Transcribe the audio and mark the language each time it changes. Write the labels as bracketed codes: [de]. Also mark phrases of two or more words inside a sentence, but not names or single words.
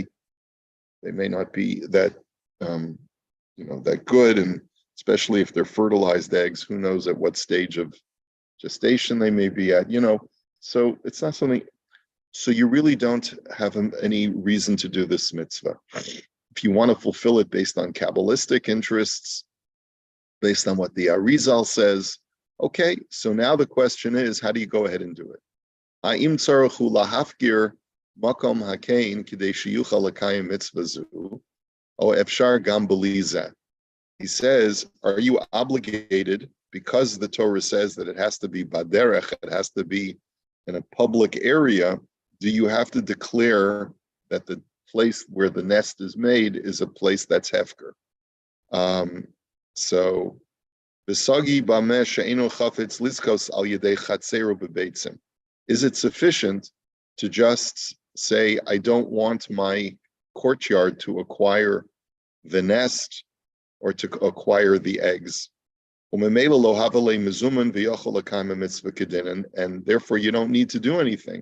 [en] They may not be that, that good, and especially if they're fertilized eggs, who knows at what stage of gestation they may be at, so it's not something, so you really don't have any reason to do this mitzvah. If you want to fulfill it based on Kabbalistic interests, based on what the Arizal says, okay, so now the question is, how do you go ahead and do it? [he] האם צריכו להפקיר מקום הקן כדי שיוכל לקיים מצוה זו או אפשר גם בלי. [en] He says, are you obligated, because the Torah says that it has to be baderech, it has to be in a public area, do you have to declare that the place where the nest is made is a place that's hefker? So, [he] וסגי באמה שאינו חפץ ליסקוס על ידי חצרו בביצים. [en] Is it sufficient to just say, I don't want my courtyard to acquire the nest or to acquire the eggs? And therefore you don't need to do anything.